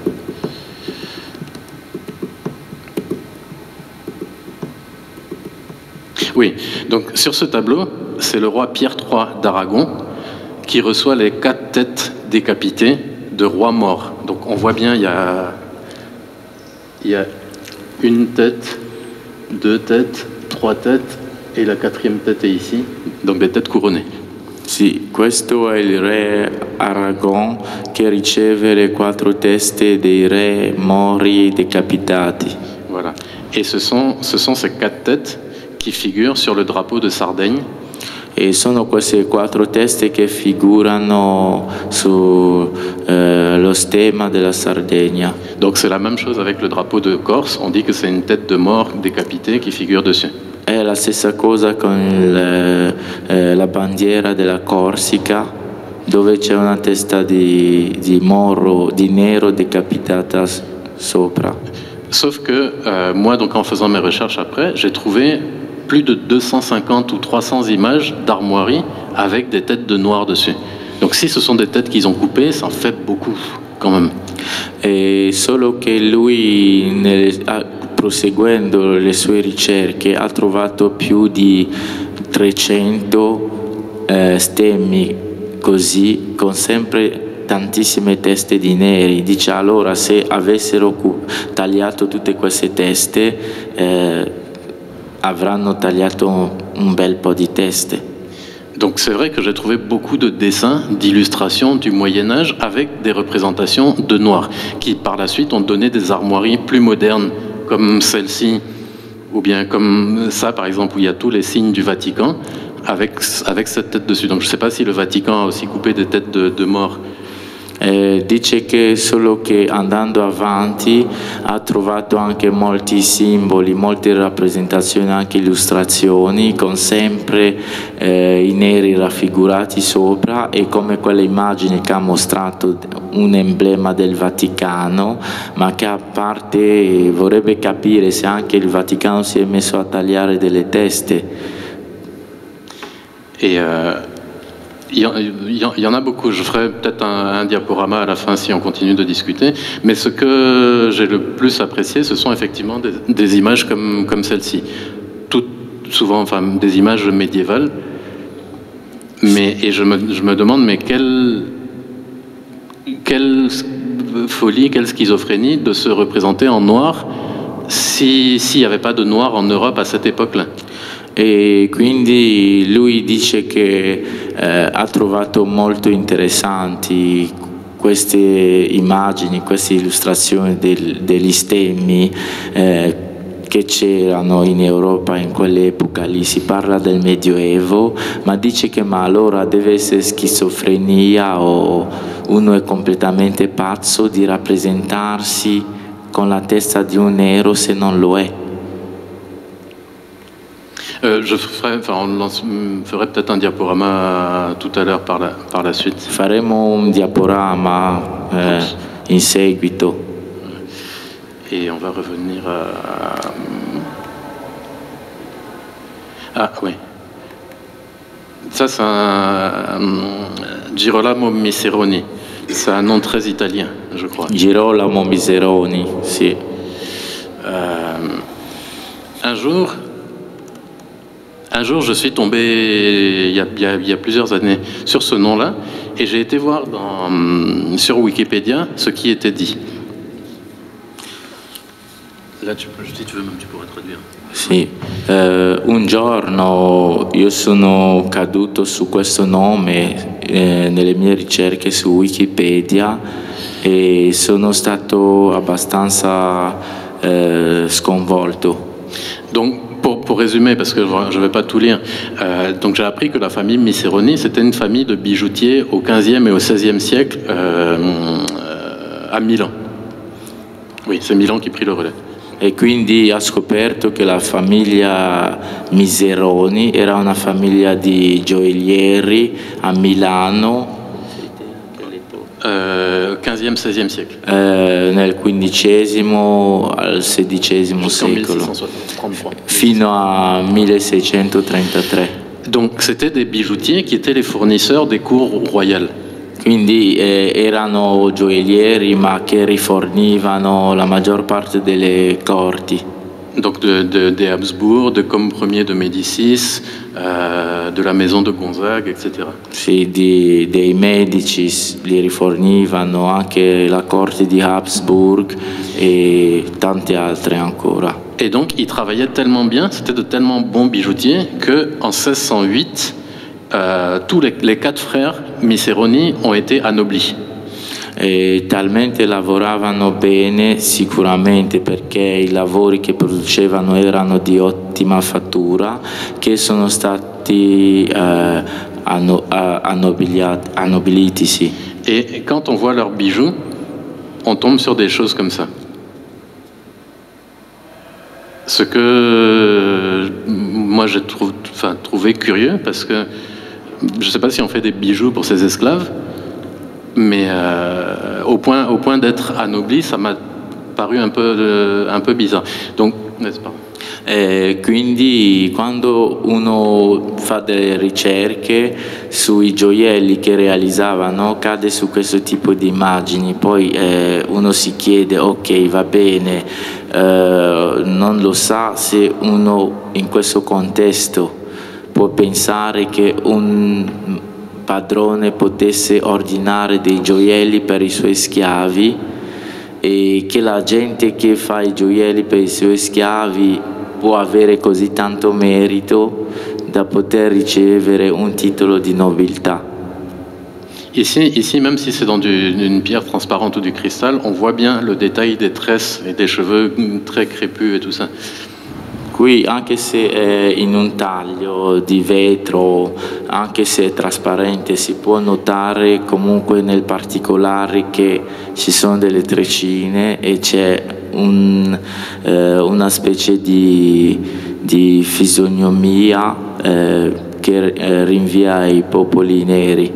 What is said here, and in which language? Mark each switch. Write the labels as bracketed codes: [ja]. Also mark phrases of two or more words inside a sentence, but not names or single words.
[fr] Oui, donc sur ce tableau, c'est le roi Pierre III d'Aragon qui reçoit les 4 têtes décapitées de rois morts. Donc on voit bien, il y a une tête, 2 têtes, 3 têtes, et la 4e tête est ici, donc des têtes couronnées. [it] Sì, questo è il re Aragon che riceve le 4 teste dei re mori decapitati. [fr] Voilà. Et ce sont ces 4 têtes qui figurent sur le drapeau de Sardaigne. [it] E sono queste 4 teste che figurano sullo stemma della Sardegna. [fr] Donc c'est la même chose avec le drapeau de Corse, on dit que c'est une tête de mort décapitée qui figure dessus. [it] È la stessa cosa con la bandiera della Corsica, dove c'è una testa di nero decapitata sopra. [fr] Sauf que moi, donc en faisant mes recherches après, j'ai trouvé plus de 250 ou 300 images d'armoiries avec des têtes de noir dessus. Donc si ce sont des têtes qu'ils ont coupées, ça en fait beaucoup quand même. [it] E solo che lui proseguendo le sue ricerche ha trovato più di 300 stemmi così, con sempre tantissime teste di neri. Dice allora se avessero tagliato tutte queste teste avranno tagliato un bel po' di teste. [fr] Donc c'est vrai que j'ai trouvé beaucoup de dessins, d'illustrations du Moyen-Âge avec des représentations de noirs, qui par la suite ont donné des armoiries plus modernes, comme celle-ci, ou bien comme ça par exemple, où il y a tous les signes du Vatican, avec cette tête dessus. Donc je ne sais pas si le Vatican a aussi coupé des têtes de morts. [it] Dice che solo che andando avanti ha trovato anche molti simboli, molte rappresentazioni, anche illustrazioni con sempre i neri raffigurati sopra, e come quelle immagini che ha mostrato un emblema del Vaticano, ma che a parte vorrebbe capire se anche il Vaticano si è messo a tagliare delle teste. [fr] Et il y en a beaucoup. Je ferai peut-être un diaporama à la fin si on continue de discuter. Mais ce que j'ai le plus apprécié, ce sont effectivement des images comme celle-ci. Souvent, enfin, des images médiévales. Et je me demande, mais quelle folie, quelle schizophrénie de se représenter en noir s'il n'y avait pas de noir en Europe à cette époque-là. [it] E quindi lui dice che ha trovato molto interessanti queste immagini, queste illustrazioni degli stemmi che c'erano in Europa in quell'epoca. Lì si parla del Medioevo, ma dice che ma allora deve essere schizofrenia o uno è completamente pazzo di rappresentarsi con la testa di un nero se non lo è. [fr] Je ferai peut-être un diaporama tout à l'heure par la suite. [it] Faremo un diaporama in seguito. [fr] Et on va revenir à... Ah oui. Ça, c'est un Girolamo Miseroni. C'est un nom très italien, je crois. [it] Girolamo Miseroni, sì. [fr] Un jour, je suis tombé, il y a plusieurs années, sur ce nom-là, et j'ai été voir sur Wikipédia ce qui était dit. Là, si tu veux, même tu pourrais traduire. [it] Sì, un giorno io sono caduto su questo nome nelle mie ricerche su Wikipedia e sono stato abbastanza sconvolto. [fr] Donc, pour résumer, parce que je ne vais pas tout lire, donc j'ai appris que la famille Miseroni, c'était une famille de bijoutiers au XVe et au XVIe siècle à Milan. Oui, c'est Milan qui prit le relais. [it] E quindi ho scoperto che la famiglia Miseroni era una famiglia di gioiellieri a Milano [fr] XVe, XVIe siècle. [it] Nel XV al XVI secolo, fino a 1633. [fr] Donc c'était des bijoutiers qui étaient les fournisseurs des cours royales. [it] Quindi erano gioiellieri ma che rifornivano la maggior parte delle corti. [fr] Donc des Habsbourg, de Comme Ier de Médicis, de la maison de Gonzague, etc. [it] Sì, dei Medici li rifornivano anche la corte di Habsburg et tante altre ancora. [fr] Et donc ils travaillaient tellement bien, c'était de tellement bons bijoutiers qu'en 1608, tous les 4 frères Miseroni ont été anoblis. [it] E talmente lavoravano bene, sicuramente perché i lavori che producevano erano di ottima fattura, che sono stati annobiliti. Sì. [fr] Et quand on voit leurs bijoux, on tombe sur des choses comme ça. Ce que moi j'ai trouvé curieux, parce que je ne sais pas si on fait des bijoux pour ces esclaves, mais au point d'être anobli, ça m'a paru un peu bizarre. Donc, n'est-ce pas? [it] Quindi quando uno fa delle ricerche sui gioielli che realizzavano cade su questo tipo di immagini, poi uno si chiede ok, va bene, non lo sa se uno in questo contesto può pensare che un padrone potesse ordinare dei gioielli per i suoi schiavi e che la gente che fa i gioielli per i suoi schiavi può avere così tanto merito da poter ricevere un titolo di nobiltà. [fr] Ici, même si c'est dans une pierre transparente ou du cristal, on voit bien le détail des tresses et des cheveux très crépus et tout ça. [it] Qui, anche se è in un taglio di vetro, anche se è trasparente, si può notare comunque nel particolare che ci sono delle treccine e c'è una specie di fisionomia che rinvia ai popoli neri.